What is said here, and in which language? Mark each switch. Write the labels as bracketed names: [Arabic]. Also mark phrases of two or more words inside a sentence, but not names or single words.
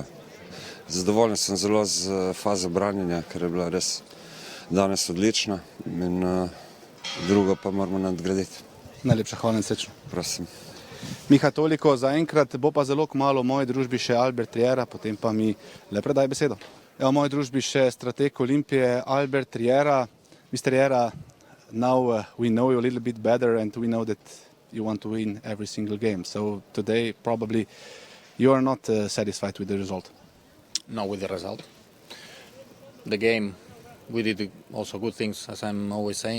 [Slovenian] Zadovoljen sem zelo z fazo branjenja, ker je bila res danes odlična in drugo pa moramo nadgraditi. Najlepša hvala in srečno. Prosim. Miha, toliko za enkrat, bo pa zelo kmalu v moji družbi še Albert Riera, potem pa mi le predaj besedo. Ja, v moji družbi še strateg Olimpije Albert Riera. [English] Mr. Riera, now we know you a little bit better and we know that you want to win every single game. So today probably you are not satisfied with the result. No, with the result. The game, we did also good things, as I'm always saying.